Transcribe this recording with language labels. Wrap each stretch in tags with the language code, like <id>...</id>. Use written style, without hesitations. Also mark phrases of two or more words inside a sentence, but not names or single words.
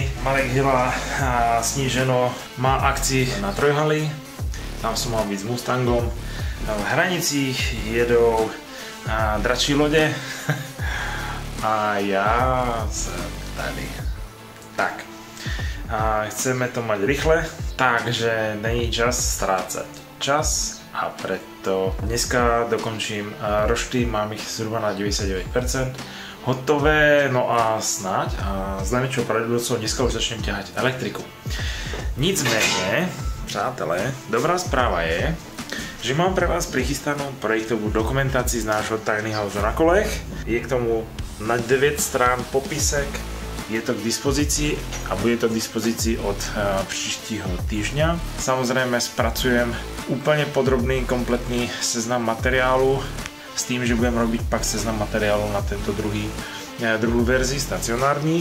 <cs>Marek Hila sníženo má akci na Trojhali,</cs> <sk>tam som mal byť s Mustangom.</sk> <cs>V Hranicích jedou dračí lode a</cs> <sk>ja som</sk> <cs>tady.</cs> <sk>Tak, chceme to mať rýchle, takže není čas strácať čas. A preto dneska dokončím rošty, mám ich zhruba na 99% hotové, no a snáď s najväčšou pravdepodobnosťou dneska už začnem ťahať elektriku.</sk> <cs>Nicméně, přátelé,</cs> <sk>dobrá správa je, že mám pre vás prichystanú projektovú dokumentáciu z nášho tiny house na kolech. Je k tomu na 9 strán popisek, je to k dispozícii a bude to k dispozícii od příštího týždňa. Samozrejme spracujem úplne podrobný, kompletný seznam materiálu s tým, že budem robiť pak seznam materiálu na tento druhú verzi, stacionární.</sk>